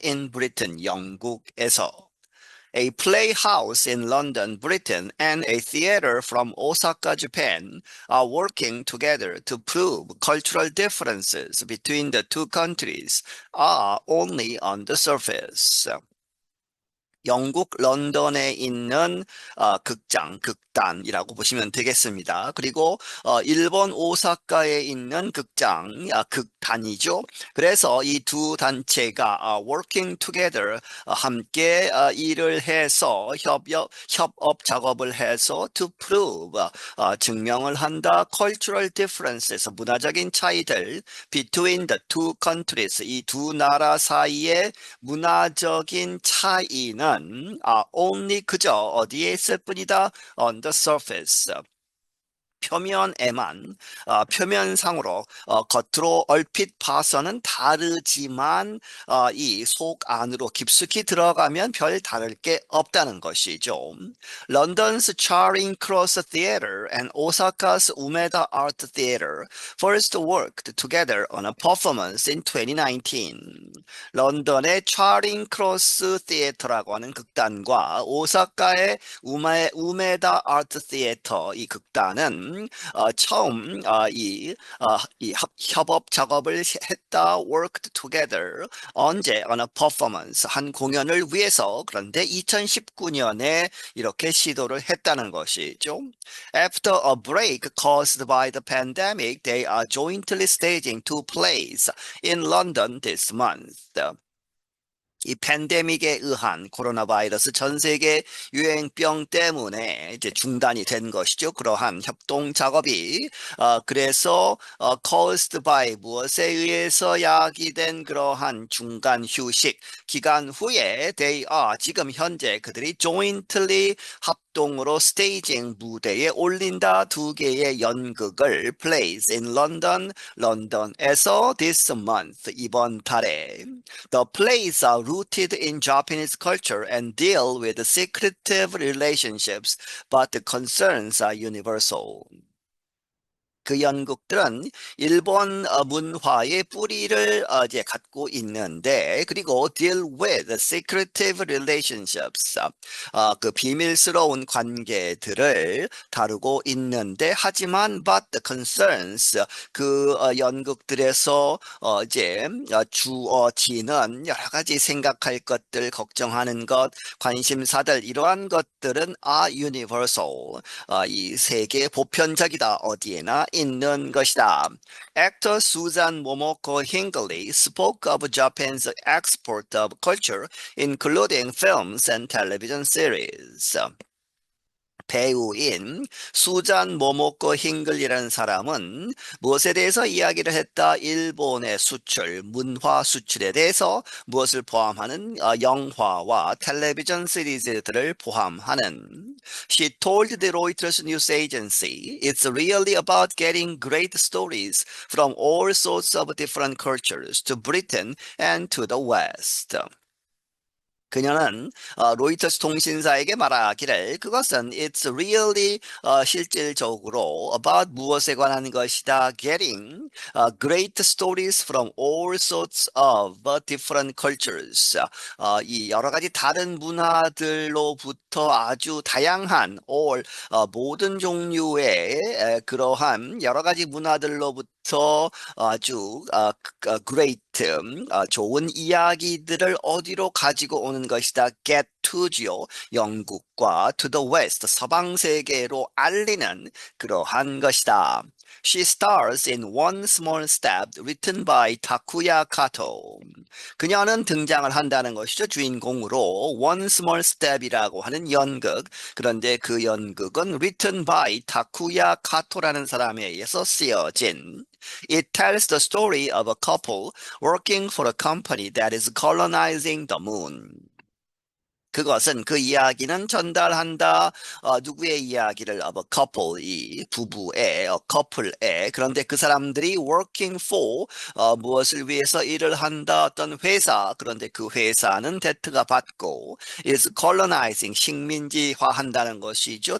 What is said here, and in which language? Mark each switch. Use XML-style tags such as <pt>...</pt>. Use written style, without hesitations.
<en>In Britain,</en> <ko>영국에서.</ko> <en>A playhouse in London, Britain, and a theater from Osaka, Japan, are working together to prove cultural differences between the two countries are only on the surface.</en> <ko>영국 런던에 있는 극장, 극단이라고 보시면 되겠습니다. 그리고 일본 오사카에 있는 극장, 극단이죠. 그래서 이 두 단체가</ko> <en>working together,</en> <ko>함께 일을 해서 협업 작업을 해서</ko> <en>to prove,</en> <ko>증명을 한다.</ko> <en>cultural differences,</en> <ko>문화적인 차이들</ko> <en>between the two countries,</en> <ko>이 두 나라 사이의 문화적인 차이는 only 그저 어디에 있을 뿐이다.</ko> <en>On the surface.</en> <ko>표면에만, 표면상으로, 겉으로 얼핏 봐서는 다르지만, 이 속 안으로 깊숙이 들어가면 별 다를 게 없다는 것이죠.</ko> <en>London's Charing Cross Theatre and Osaka's Umeda Art Theatre first worked together on a performance in 2019.</en> <ko>런던의 차링 크로스 티에터라고 하는 극단과 오사카의 우메다 아트 티에터 이 극단은 처음 이 협업 작업을 했다.</ko> <en>worked together.</en> <ko>언제?</ko> <en>on a performance.</en> <ko>한 공연을 위해서. 그런데 2019년에 이렇게 시도를 했다는 것이죠.</ko> <en>After a break caused by the pandemic, they are jointly staging two plays in London this month.</en> <ko>이 팬데믹에 의한 코로나 바이러스 전 세계 유행병 때문에 이제 중단이 된 것이죠. 그러한 협동 작업이 그래서</ko> <en>caused by</en> <ko>무엇에 의해서 야기된 그러한 중간 휴식 기간 후에</ko> <en>they are</en> <ko>지금 현재 그들이</ko> <en>jointly</en> <ko>합동으로 스테이징 무대에 올린다 두 개의 연극을</ko> <en>plays in London</en> <ko>런던에서</ko> <en>this month</en> <ko>이번 달에</ko> <en>The plays are rooted in Japanese culture and deal with secretive relationships, but the concerns are universal.</en> <ko>그 연극들은 일본 문화의 뿌리를 이제 갖고 있는데 그리고</ko> <en>deal with secretive relationships</en> <ko>그 비밀스러운 관계들을 다루고 있는데 하지만</ko> <en>but the concerns</en> <ko>그 연극들에서 이제 주어지는 여러 가지 생각할 것들 걱정하는 것 관심사들 이러한 것들은</ko> <en>are universal</en> <ko>이 세계 보편적이다 어디에나 있는 것이다.</ko> <en>Actor Susan Momoko Hingley spoke of Japan's export of culture, including films and television series.</en> <ko>배우인 수잔 모모코 힝글이라는 사람은 무엇에 대해서 이야기를 했다? 일본의 수출, 문화 수출에 대해서 무엇을 포함하는 영화와 텔레비전 시리즈들을 포함하는</ko> <en>She told the Reuters news agency, it's really about getting great stories from all sorts of different cultures to Britain and to the West.</en> <ko>그녀는 로이터스 통신사에게 말하기를 그것은</ko> <en>it's really</en> <ko>실질적으로</ko> <en>about</en> <ko>무엇에 관한 것이다.</ko> <en>getting great stories from all sorts of different cultures.</en> <ko>이 여러 가지 다른 문화들로부터 아주 다양한 all 모든 종류의 그러한 여러 가지 문화들로부터 아주 great 좋은 이야기들을 어디로 가지고 오는 것이다.</ko> <en>get to지요.</en> <ko>영국과</ko> <en>to the west</en> <ko>서방 세계로 알리는 그러한 것이다.</ko> <en>She stars in One Small Step written by 타쿠야 카토.</en> <ko>그녀는 등장을 한다는 것이죠. 주인공으로 One Small Step이라고 하는 연극. 그런데 그 연극은</ko> <en>written by</en> <ko>타쿠야 카토라는 사람에 의해서 쓰여진</ko> <en>It tells the story of a couple working for a company that is colonizing the moon.</en> <ko>그것은 그 이야기는 전달한다. 누구의 이야기를</ko> <en>of a couple,</en> <ko>이 부부의 커플의 그런데 그 사람들이</ko> <en>working for</en> <ko>무엇을 위해서 일을 한다. 어떤 회사 그런데 그 회사는 데트가 받고</ko> <en>is colonizing</en> <ko>식민지화한다는 것이죠.</ko>